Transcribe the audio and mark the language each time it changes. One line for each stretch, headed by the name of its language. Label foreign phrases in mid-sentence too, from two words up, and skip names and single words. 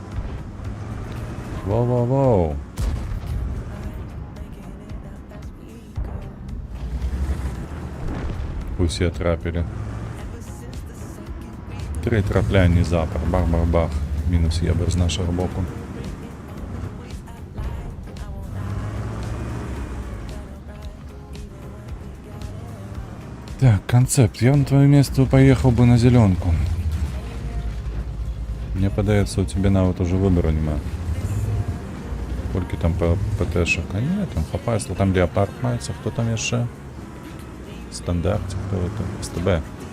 Ukrainian: Воу-воу-воу. Усі трапили. 3 трапляння запар. Бах-бах-бах. Мінус єбер з нашого боку. Так, концепт.
Russian: Я на твое место поехал бы на зеленку. Мне подается, у тебя на вот уже выбора нема. Сколько там ПТ-шек? А нет, там хапа, если там леопард мается, кто там еще? Стандарт, кто это? СТБ.